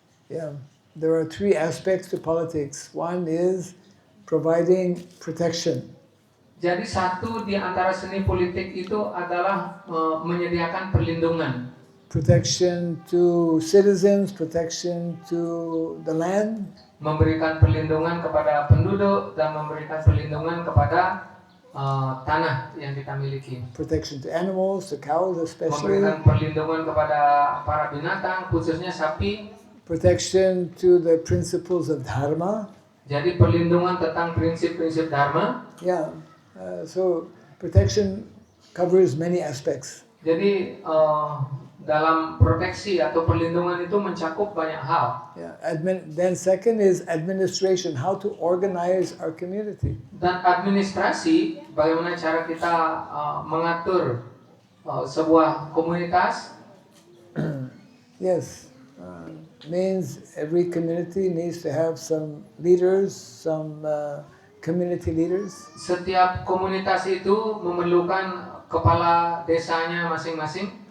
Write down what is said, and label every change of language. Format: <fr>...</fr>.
<en>Yeah, there are three aspects to politics. One is providing protection.</en> <id>Jadi satu di antara seni politik itu adalah menyediakan perlindungan.</id> <en>Protection to citizens, protection to the land.</en> <id>Memberikan perlindungan kepada penduduk dan memberikan perlindungan kepada tanah yang kita miliki.</id> <en>Protection to animals, to cows especially.</en> <id>Memberikan perlindungan kepada para binatang, khususnya sapi.</id> <en>Protection to the principles of dharma.</en> <id>Jadi perlindungan tentang prinsip-prinsip dharma.</id> <en>Yeah, so protection covers many aspects.</en> <id>Jadi dalam proteksi atau perlindungan itu mencakup banyak hal.</id> <en>Yeah, then second is administration, how to organize our community.</en> <id>Dan administrasi, bagaimana cara kita mengatur sebuah komunitas.</id> <en>Yes, means every community needs to have some leaders, some community leaders.</en> <id>Setiap komunitas itu memerlukan kepala desanya masing-masing.</id>